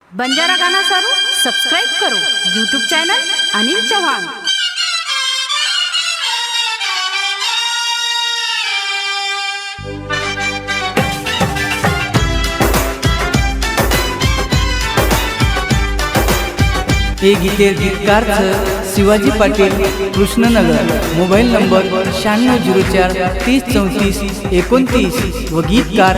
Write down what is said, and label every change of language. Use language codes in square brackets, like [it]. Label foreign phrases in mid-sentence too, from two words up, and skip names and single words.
[hi] बंजारा गाना सारू सब्सक्राइब करो [en] YouTube channel [hi] अनिल चौहान। [mr] हे गीतकार शिवाजी पाटील कृष्णनगर, मोबाईल नंबर 9604303429 व गीतकार